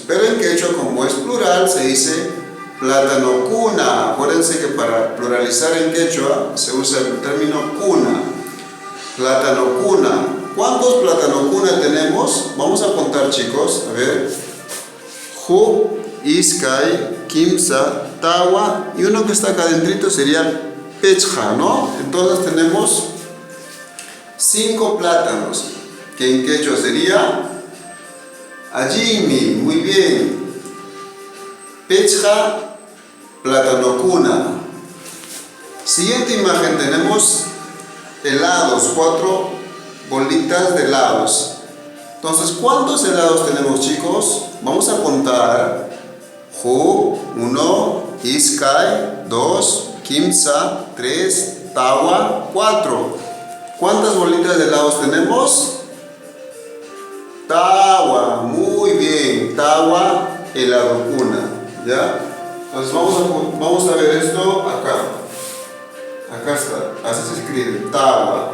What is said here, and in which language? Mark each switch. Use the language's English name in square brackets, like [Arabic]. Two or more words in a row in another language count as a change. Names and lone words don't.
[Spanish] Pero en quechua, como es plural, se dice plátano cuna. Acuérdense que para pluralizar en quechua se usa el término cuna. [Quechua] Plátano cuna. [Spanish] ¿Cuántos plátano cuna tenemos? Vamos a contar, chicos. A ver. Ju, [Quechua] iskay, quimsa, tawa [Spanish] y uno que está acá adentrito sería pechja, ¿no? Entonces tenemos 5 plátanos, que en quechua sería ajimi. [Quechua] Muy bien. Pechja, plátano cuna. [Spanish] Siguiente imagen tenemos helados, 4 bolitas de helados. Entonces, ¿cuántos helados tenemos, chicos? Vamos a contar. Ju, 1, [Quechua] iskay, 2, quimsa, 3, tawa, 4. [Spanish] ¿Cuántas bolitas de helados tenemos? Tawa, muy bien. [Quechua] Tawa, helado cuna. ¿Ya? [Spanish] Entonces vamos a ver esto acá. Acá está, así se escribe, tawa.